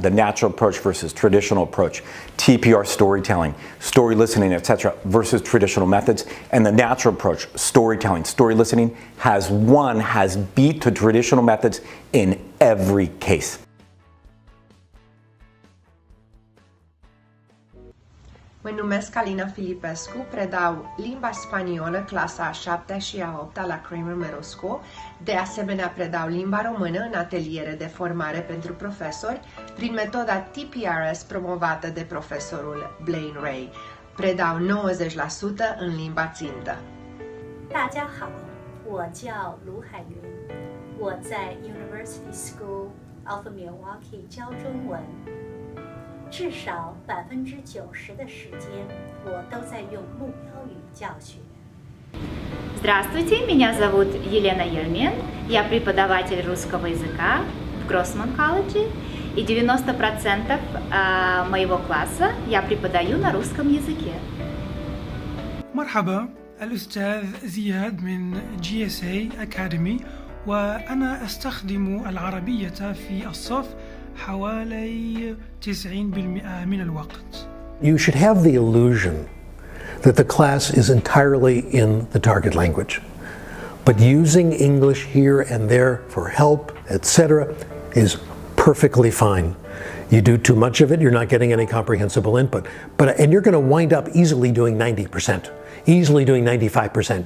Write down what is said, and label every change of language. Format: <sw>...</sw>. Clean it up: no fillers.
<en>The natural approach versus traditional approach, TPR storytelling, story listening, etc., versus traditional methods. And the natural approach, storytelling, story listening, has beat the traditional methods in every case.</en> <ro>Mă numesc Alina Filipescu, predau limba spaniolă, clasa a 7-a și a 8-a la Kramer Middle School. De asemenea, predau limba română în ateliere de formare pentru profesori prin metoda TPRS promovată de profesorul Blaine Ray. Predau 90% în limba țintă.</ro> <zh>大家好，我叫卢海云，我在 University School of Milwaukee 教中文，至少90%的时间我都在用目标语教学。</zh> <ru>Здравствуйте, меня зовут Елена Ельмен, я преподаватель русского языка в Гроссман колледже, и 90% моего класса я преподаю на русском языке.</ru> <ar>مرحبا، الأستاذ زياد من GSA Academy، وأنا أستخدم العربية في الصف حوالي 90% من الوقت.</ar> <en>You should have the illusion that the class is entirely in the target language. But using English here and there for help, etc., is perfectly fine. You do too much of it, you're not getting any comprehensible input. And you're going to wind up easily doing 90%, easily doing 95%.</en>